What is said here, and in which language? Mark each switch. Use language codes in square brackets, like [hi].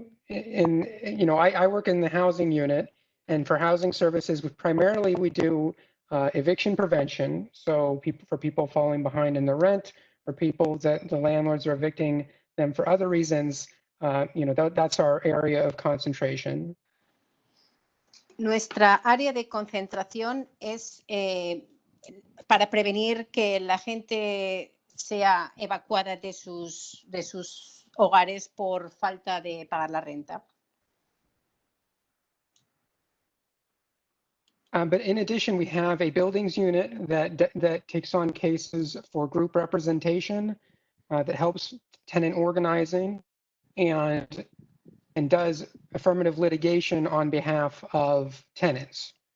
[en] I work in the housing unit, and for housing services, primarily we do eviction prevention. So for people falling behind in the rent, or people that the landlords are evicting them for other reasons, that's our area of concentration. [es] Nuestra área de concentración es para prevenir que la gente sea evacuada de sus hogares por falta de pagar la renta. [en] But in addition, we have a buildings unit that takes on cases for group representation, that helps tenant organizing and does affirmative litigation on behalf of tenants.